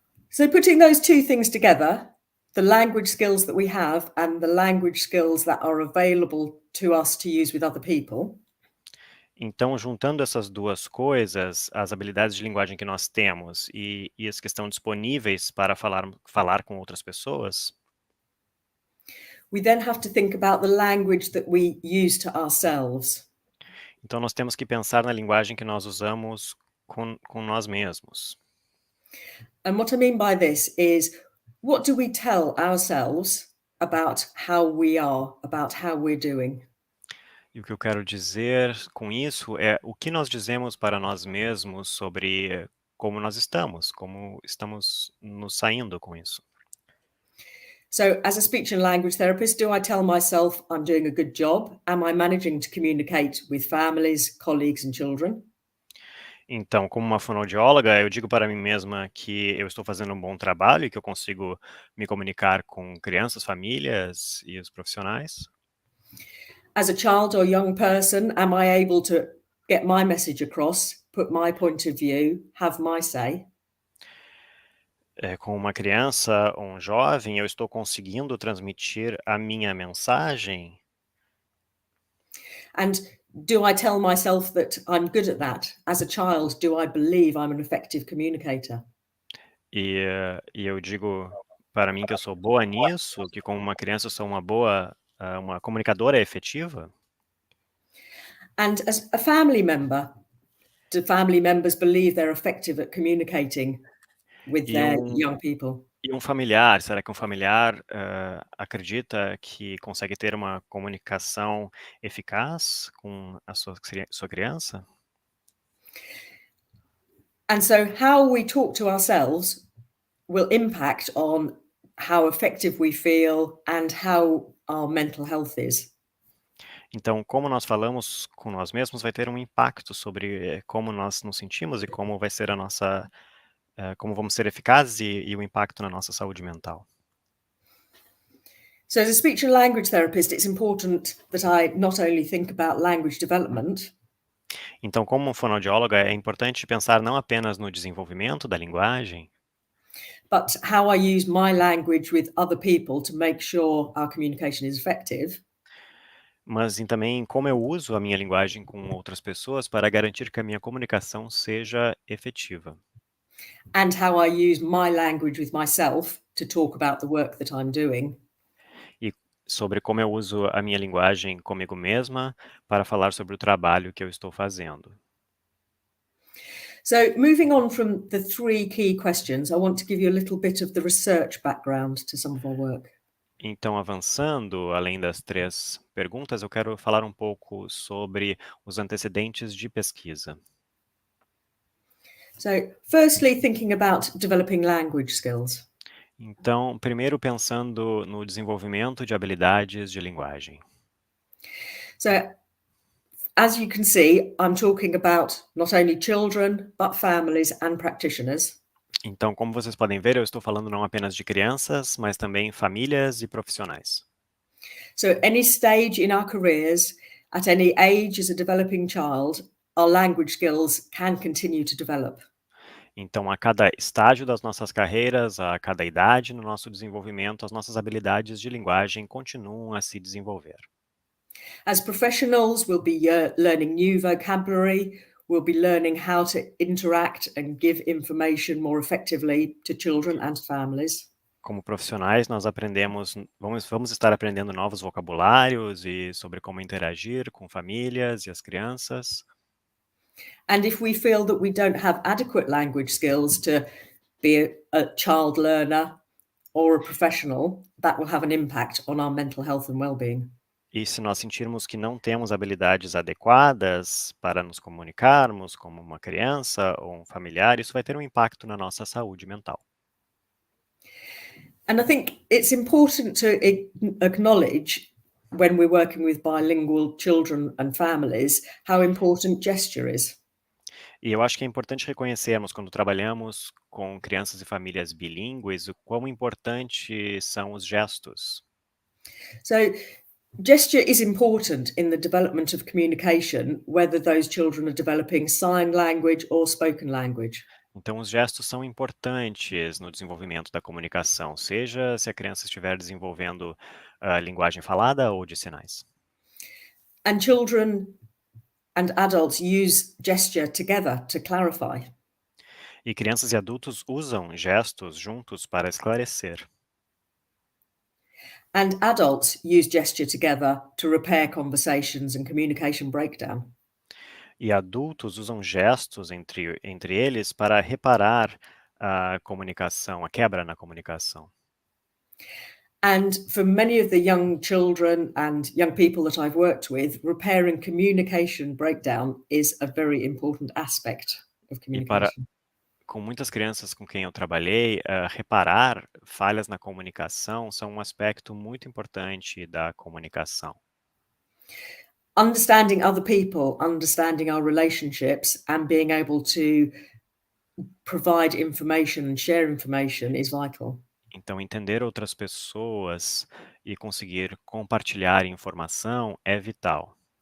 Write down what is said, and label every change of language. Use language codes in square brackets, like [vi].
[en] So putting those two things together, the language skills that we have and the language skills that are available to us to use with other people, [pt] Então, juntando essas duas coisas, as habilidades de linguagem que nós temos e as que estão disponíveis para falar com outras pessoas, [en] we then have to think about the language that we use to ourselves. [pt] então nós temos que pensar na linguagem que nós usamos com nós mesmos. [en] And what I mean by this is, what do we tell ourselves about how we are, about how we're doing? [pt] E o que eu quero dizer com isso é o que nós dizemos para nós mesmos sobre como como estamos nos saindo com isso. [en] So, as a speech and language therapist, do I tell myself I'm doing a good job? Am I managing to communicate with families, colleagues, and children? [pt] Então, como uma fonoaudióloga, eu digo para mim mesma que eu estou fazendo um bom trabalho e que eu consigo me comunicar com crianças, famílias e os profissionais. [en] As a child or young person, am I able to get my message across, put my point of view, have my say? [pt] Com uma criança ou um jovem, eu estou conseguindo transmitir a minha mensagem. [en] And do I tell myself that I'm good at that? As a child, do I believe I'm an effective communicator? [pt] E eu digo para mim que eu sou boa nisso, que como uma criança eu sou uma comunicadora efetiva. [en] And as a family member, do family members believe they're effective at communicating with [pt] E [en] their um young people? [pt] E um familiar, será que um familiar, acredita que consegue ter uma comunicação eficaz com a sua criança? [en] And so how we talk to ourselves will impact on how effective we feel and how our mental health is. [pt] Então, como nós falamos com nós mesmos vai ter um impacto sobre, como nós nos sentimos e como vai ser como vamos ser eficazes e o impacto na nossa saúde mental. [en] So as a speech and language therapist, it's important that I not only think about language development, [pt] Então, como fonoaudióloga, é importante pensar não apenas no desenvolvimento da linguagem, [en] but how I use my language with other people to make sure our communication is effective. [pt] mas também como eu uso a minha linguagem com outras pessoas para garantir que a minha comunicação seja efetiva. [en] And how I use my language with myself to talk about the work that I'm doing. [pt] E sobre como eu uso a minha linguagem comigo mesma para falar sobre o trabalho que eu estou fazendo. [en] So moving on from the three key questions, I want to give you a little bit of the research background to some of our work. [pt] Então, avançando, além das 3 perguntas, eu quero falar um pouco sobre os antecedentes de pesquisa. [en] So firstly, thinking about developing language skills. [pt] Então, primeiro pensando no desenvolvimento de habilidades de linguagem. [en] So as you can see, I'm talking about not only children, but families and practitioners. [pt] Então, como vocês podem ver, eu estou falando não apenas de crianças, mas também famílias e profissionais. [en] So at any stage in our careers, at any age as a developing child, our language skills can continue to develop. [pt] Então, a cada estágio das nossas carreiras, a cada idade no nosso desenvolvimento, as nossas habilidades de linguagem continuam a se desenvolver. [en] As professionals, we'll be learning new vocabulary, we'll be learning how to interact and give information more effectively to children and families. [pt] Como profissionais, vamos estar aprendendo novos vocabulários e sobre como interagir com famílias e as crianças. [en] And if we feel that we don't have adequate language skills to be a child learner or a professional, that will have an impact on our mental health and well-being. [pt] E se nós sentirmos que não temos habilidades adequadas para nos comunicarmos como uma criança ou um familiar, isso vai ter um impacto na nossa saúde mental. [en] And I think it's important to acknowledge, when we're working with bilingual children and families, how important gesture is. [pt] E eu acho que é importante reconhecermos, quando trabalhamos com crianças e famílias bilíngues, o quão importante são os gestos. [en] So gesture is important in the development of communication, whether those children are developing sign language or spoken language. [pt] Então, os gestos são importantes no desenvolvimento da comunicação, seja se a criança estiver desenvolvendo a linguagem falada ou de sinais. [en] And children and adults use gesture together to clarify. [pt] E crianças e adultos usam gestos juntos para esclarecer. [en] And adults use gesture together to repair conversations and communication breakdown. [pt] E adultos usam gestos entre eles para reparar a comunicação, a quebra na comunicação. [en] And for many of the young children and young people that I've worked with, repairing communication breakdown is a very important aspect of [pt] E para [en] communication. [pt] com muitas crianças com quem eu trabalhei, reparar falhas na comunicação são um aspecto muito importante da comunicação. [en] Understanding other people, understanding our relationships, and being able to provide information and share information is vital. [pt] Então, entender outras pessoas e conseguir compartilhar informação é vital.